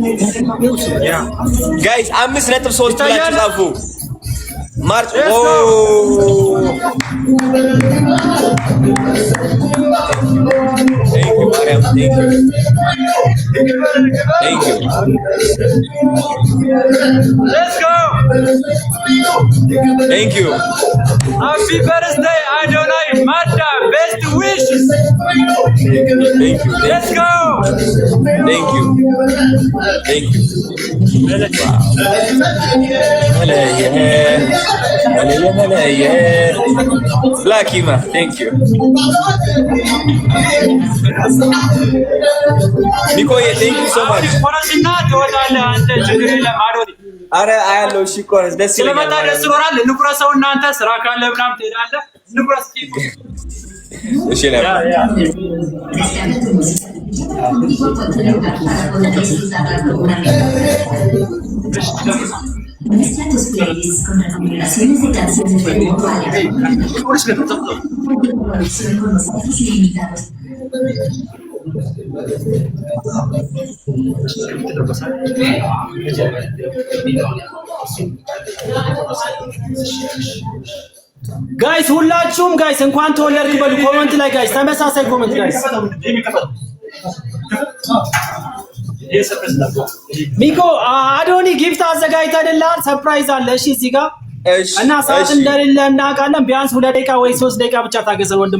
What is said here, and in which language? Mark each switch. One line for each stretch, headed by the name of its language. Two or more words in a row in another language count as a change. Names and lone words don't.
Amharic: ጋይስ 5.3 ብላችሁ ጻፉ። ማርች ኦ
English: Thank you, Mariam. Thank you. Thank you. Let's go. Thank you. Happy birthday, Adonai Mada. Best wishes. Thank you. Let's go. Thank you. Thank you. Black Hima. Thank you. Nikoye, thank you so much.
Amharic: አረ አያለው እሺ ኮረስ ደስ ይላል። ስለመጣ ደስ ይላል። ንቁረሰው እናንተ ስራ ካለ ምናምን ትሄዳለህ። ንቁረስ እሺ ነው
Spanish: Mezcla tus playlists con recomendaciones de canciones de modo aleatorio. Conexión con los datos ilimitados.
Amharic: ጋይስ ሁላችሁም ጋይስ እንኳን ተወለድክ በሉ ኮሜንት ላይ ጋይስ ተመሳሳይ ኮሜንት ጋይስ ሚኮ አዶኒ ጊፍት አዘጋጅተንልሃል ሰርፕራይዝ አለ እሺ እዚህ ጋር እና ሰዓት እንደሌለ እናውቃለን ቢያንስ 2 ደቂቃ ወይ 3 ደቂቃ ብቻ ታገዘን ወንድም